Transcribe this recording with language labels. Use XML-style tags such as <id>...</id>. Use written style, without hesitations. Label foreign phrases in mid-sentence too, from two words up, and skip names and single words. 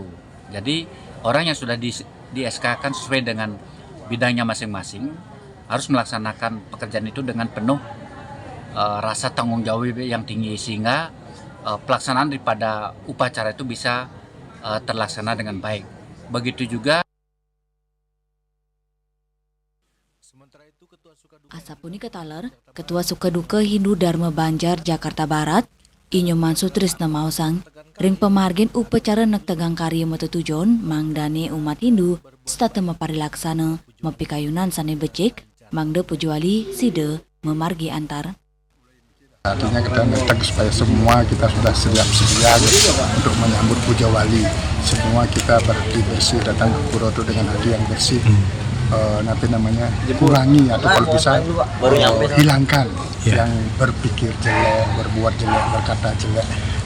<id>Jadi orang yang sudah di SK kan sesuai dengan bidangnya masing-masing harus melaksanakan pekerjaan itu dengan penuh rasa tanggung jawab yang tinggi, sehingga pelaksanaan daripada upacara itu bisa terlaksana dengan baik. Begitu juga</id> <ban>Asapuni Ketaler, Ketua Sukaduka Hindu Dharma Banjar Jakarta Barat, Inyoman Sutrisna Maosang, ring pemargin upacara nek tegang karya metutujon mangdane umat Hindu stata maparilaksana mapikayunan sane becik mangda Pujawali sida memargi antar.</ban> <id>Artinya kita datang supaya semua kita sudah sedia untuk menyambut Pujawali. Semua kita bersih datang ke pura itu dengan hati yang bersih. Nanti namanya kurangi atau kalau bisa hilangkan yang berpikir jelek, berbuat jelek, berkata jelek.</id>